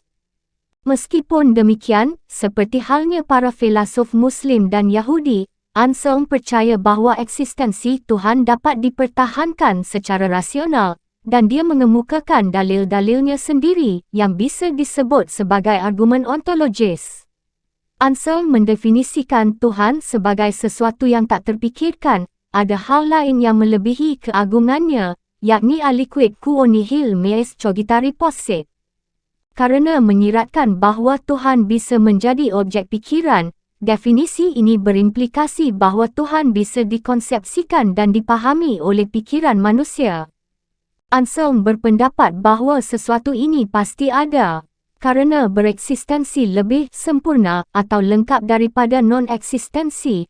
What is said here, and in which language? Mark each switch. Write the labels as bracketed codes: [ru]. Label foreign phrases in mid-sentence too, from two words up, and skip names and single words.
[id] Meskipun demikian, seperti halnya para filosof Muslim dan Yahudi, Anselm percaya bahawa eksistensi Tuhan dapat dipertahankan secara rasional, dan dia mengemukakan dalil-dalilnya sendiri yang bisa disebut sebagai argumen ontologis. Anselm mendefinisikan Tuhan sebagai sesuatu yang tak terfikirkan, ada hal lain yang melebihi keagungannya, yakni [la] aliquid quo nihil meis cogitari possit. [id] Karena menyiratkan bahawa Tuhan bisa menjadi objek pikiran, definisi ini berimplikasi bahawa Tuhan bisa dikonsepsikan dan dipahami oleh pikiran manusia. Anselm berpendapat bahawa sesuatu ini pasti ada, karena bereksistensi lebih sempurna atau lengkap daripada non-eksistensi.